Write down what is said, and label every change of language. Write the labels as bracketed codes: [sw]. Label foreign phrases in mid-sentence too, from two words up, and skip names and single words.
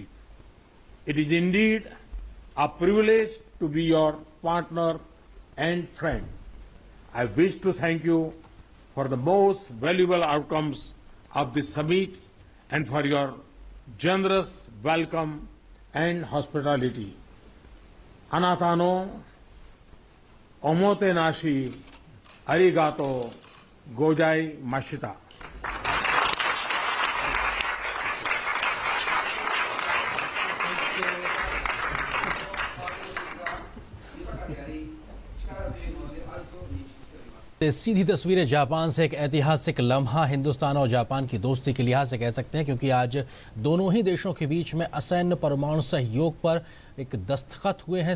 [en] It is indeed a privilege to be your partner and friend. I wish to thank you for the most valuable outcomes of this summit and for your generous welcome and hospitality. [ja] あなたのおもてなし、ありがとうございました. [hi] सीधी तस्वीरें जापान से एक ऐतिहासिक लम्हा हिंदुस्तान और जापान की दोस्ती के लिहाज से कह सकते हैं, क्योंकि आज दोनों ही देशों के बीच में असैन्य परमाणु सहयोग पर एक दस्तखत हुए हैं।